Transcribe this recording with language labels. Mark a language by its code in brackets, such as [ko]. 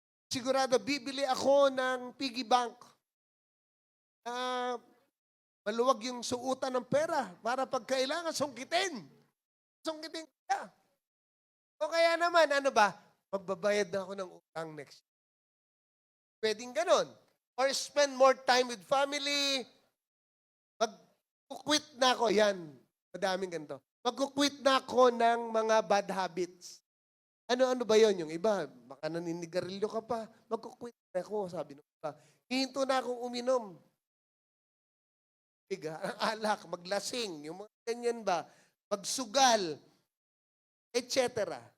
[tl] Sigurado, bibili ako ng piggy bank. Maluwag yung suutan ng pera para pag kailangan, sungkitin. Sungkitin ka. O kaya naman, ano ba? Magbabayad na ako ng utang [en] next year. [tl] Pwedeng ganon. [en] Or spend more time with family. [tl] Mag-quit na ako. Yan. Madaming ganito. Mag-quit na ako ng mga [en] bad habits. [tl] Ano-ano ba yon? Yung iba, baka naninigarilyo ka pa. Mag-quit na ako, sabi ng iba. Hihinto na akong uminom. Alak, maglasing, yung mga ganyan ba, magsugal, etc.